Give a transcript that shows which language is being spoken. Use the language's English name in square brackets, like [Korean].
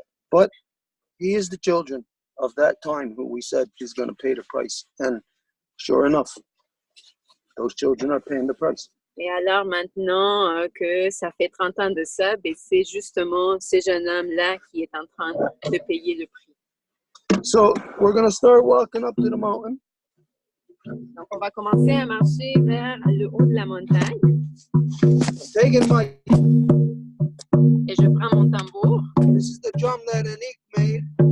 [English] But he is the children of that time who we said is going to pay the price. And sure enough, those children are paying the price. [French] Et alors maintenant que ça fait 30 ans de ça, ben c'est justement ce jeune homme-là qui est en train de payer le prix. [English] So we're going to start walking up to the mountain. [French] Donc, on va commencer à marcher vers le haut de la montagne. [English] I'm taking my... [French] Et je prends mon tambour [English] This is the drum that Anik made.